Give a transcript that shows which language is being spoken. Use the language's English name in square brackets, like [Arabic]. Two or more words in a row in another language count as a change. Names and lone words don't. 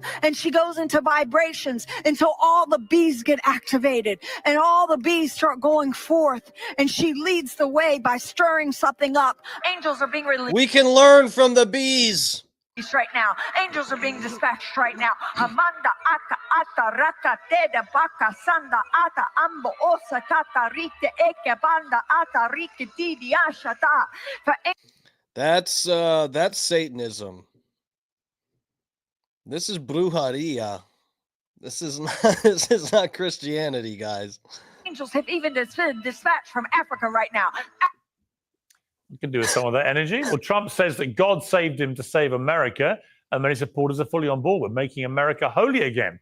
[English] And she goes into vibrations until all the bees get activated and all the bees start going forth. And she leads the way by stirring something up. Angels are being released. We can learn from the bees. Right now, angels are being dispatched right now. Amanda aka ata raka teda baka sanda ata ambo osa tata rite eke banda ata rike didi ashata. That's Satanism. This is brujeria. This is not Christianity, guys. Angels have even been dispatched from Africa right now. You can do with some of that energy. Well, Trump says that God saved him to save America, and many supporters are fully on board with making America holy again.